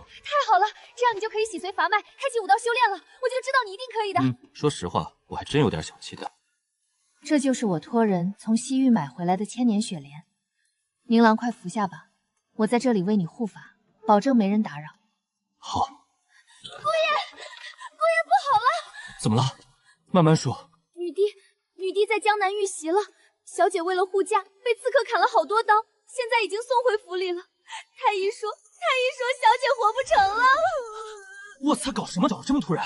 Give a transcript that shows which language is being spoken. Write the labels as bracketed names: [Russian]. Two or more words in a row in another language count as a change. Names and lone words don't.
[Chinese] 太好了，這樣你就可以洗髓伐脈，開啟武道修煉了。我就知道你一定可以的。說實話，我還真有點小期待。這就是我托人從西域買回來的千年雪蓮。寧郎，快服下吧，我在這裡為你護法，保證沒人打擾。好。姑爺不好了！怎麼了？慢慢說。女帝在江南遇襲了，小姐為了護駕，被刺客砍了好多刀，現在已經送回府裡了。太醫說小姐活不成了。我操，搞什麼搞這麼突然？